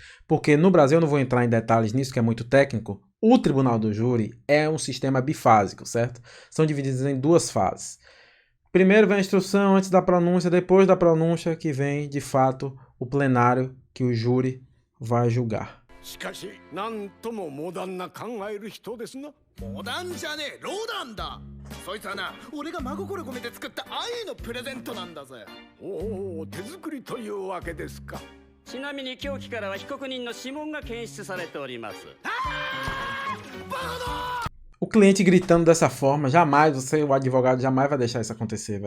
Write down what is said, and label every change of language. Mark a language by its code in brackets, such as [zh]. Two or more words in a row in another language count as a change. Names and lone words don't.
[pt] Porque no Brasil, eu não vou entrar em detalhes nisso, que é muito técnico, o Tribunal do Júri é um sistema bifásico, certo? São divididos em 2 fases. Primeiro vem a instrução, antes da pronúncia, depois da pronúncia que vem, de fato, o plenário que o júri vai julgar. [ja] しかし、なんともモダンな考える人ですな。モダンじゃねえ、ローダンだ。そいつはな、俺が真心込めて作った愛のプレゼントなんだぜ。おお、手作りというわけですか。ちなみに凶器からは被告人の指紋が検出されております。 [pt] O cliente gritando dessa forma, jamais você, o advogado, jamais vai deixar isso acontecer, velho.